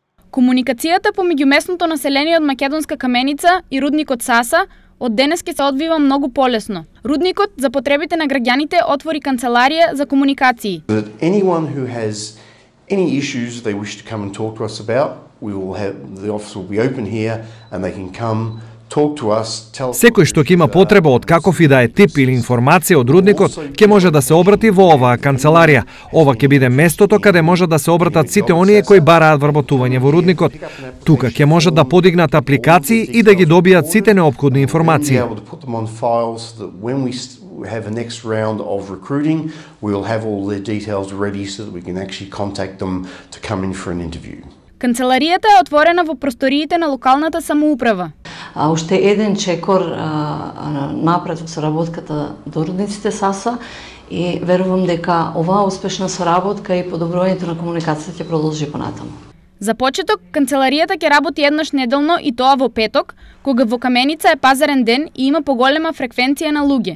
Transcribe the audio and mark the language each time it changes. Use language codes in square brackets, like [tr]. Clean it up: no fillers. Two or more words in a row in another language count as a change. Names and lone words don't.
[mk] Комуникацијата помеѓу местното население од Македонска Каменица и рудникот Саса од денес ќе се одвива многу полесно. Рудникот за потребите на граѓаните отвори канцеларија за комуникации. [en] Anyone who has any issues they wish to come and talk to us about, the office will be open here and they can come talk to us. [mk] Секој што ќе има потреба од каков и да е тип или информација од рудникот, ќе може да се обрати во оваа канцеларија. Ова ќе биде местото каде може да се обратат сите оние кои бараат вработување во рудникот. Тука ќе можат да подигнат апликации и да ги добијат сите неопходни информации. [en] Have a next round of recruiting, we'll have all their details ready so that we can actually contact them to come in for an interview. [mk] Канцеларијата е отворена во просториите на локалната самоуправа. Уште еден чекор напред во соработката до рудниците Саса и верувам дека оваа успешна соработка и подобрувањето на комуникацијата ќе продолжи понатаму. За почеток, канцеларијата ќе работи еднаш неделно и тоа во петок, кога во Каменица е пазарен ден и има поголема фреквенција на луѓе.